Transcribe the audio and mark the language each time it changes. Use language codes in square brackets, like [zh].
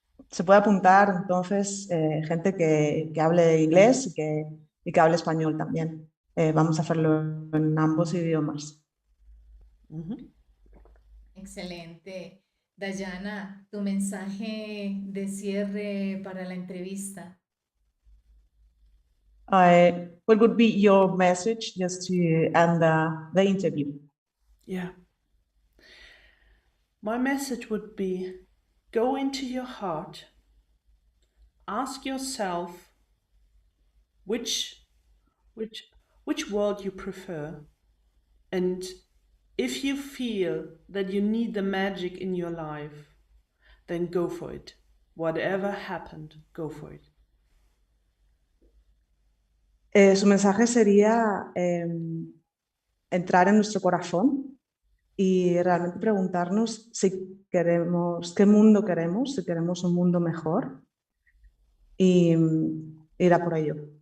[es] Se puede apuntar entonces gente que hable inglés y que hable español también. Vamos a hacerlo en ambos idiomas. Excelente. Dajana, tu mensaje de cierre para la entrevista. [en] What would be your message just to end the interview? Yeah. My message would be go into your heart, ask yourself which world you prefer, and if you feel that you need the magic in your life, then go for it. Whatever happened, go for it. [es] Su mensaje sería entrar en nuestro corazón y realmente preguntarnos si queremos, qué mundo queremos, si queremos un mundo mejor y ir a por ello.